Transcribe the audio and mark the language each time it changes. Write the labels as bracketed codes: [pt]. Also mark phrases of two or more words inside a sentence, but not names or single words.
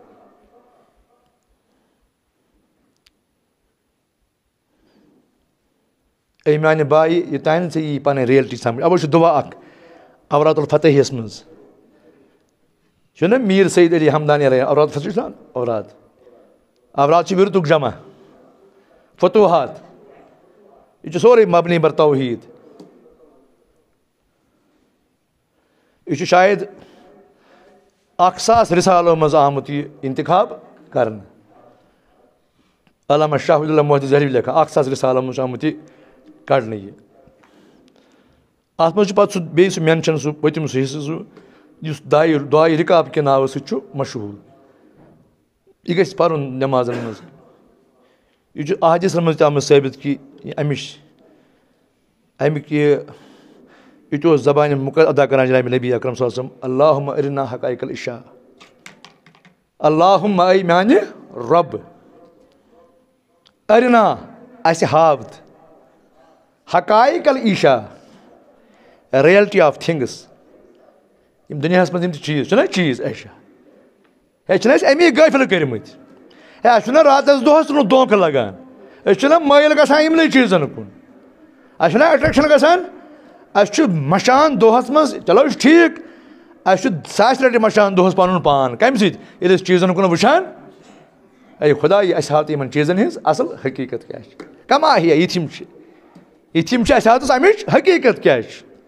[ks] اے میانہِ بایہِ یوٚتانۍ ژےٚ یی پنٕنۍ رِیلٹی سمجھ اَوَے چھُ دُعا اکھ اورات الفتحیَس منٛز چھُنہ میٖر سعید علی ہمدانی علیہ اورات فتح چھُ اورات چھُ وِردُک جمع فتوحات یہِ چھُ سورُے مبنی بر توحیٖد یہِ چھُ شاید 1,000 رِسالو منٛز آمُت یہِ اِنتِخاب کرنہٕ علامہ شاہ ولی اللہ محدث دہلوی لیکھان 1,000 رِسالو منٛز چھُ آمُت یہِ کڑنہٕ یہِ اتھ منٛز چھُ پتہٕ سُہ بیٚیہِ سُہ مینشن سُہ پٔتِم سُہ حصہٕ سُہ یُس دعایہِ رِکاب کہِ ناوٕ سۭتۍ چھُ مشہوٗر یہِ گژھِ پرُن نٮ۪مازن منٛز یہِ چھُ احادیٖثن منٛز تہِ آمُت ثٲبت کہِ امیُک یہِ تہِ اوس زبانہِ مُقدس ادا کران جنابِ نبی اکرم [ar] صلی اللہ علیہ وسلم اللہُمہ ارنا حقائق العشاء اللہُمہ [ks] اے میانہِ رۄب ارنا اَسہِ ہاو [ar] حقائق العشاء [en] reality of things [ks] یِم دُنیاہس منٛز یِم تہِ چیٖز چھِنہ چیٖز ایشا ہے چھِنہ أسۍ امی غٲفِل کٔرمٕتۍ ہے اَسہِ چھُنہ راتس دۄہس نہٕ دھوکہٕ لگان أسۍ چھِنہ مٲیِل گژھان یِمنٕے چیٖزن کُن اَسہِ چھُنہ اٹریکشن گژھان اَسہِ چھُ مشان دۄہس منٛز چلو یہِ چھُ ٹھیٖک اَسہِ چھُ 1000 لٹہِ مشان دۄہس پنُن پان کمہِ سۭتۍ ییٚلہِ أسۍ چیٖزن کُن وٕچھان اے خۄداے اَسہِ ہاو تہٕ یِمن چیٖزن ہِنٛز اصل حقیٖقت کیٛاہ چھِ کما ہِیا یِتھِم چھِ اَسہِ ہاو تہٕ امِچ حقیٖقت کیٛاہ چھِ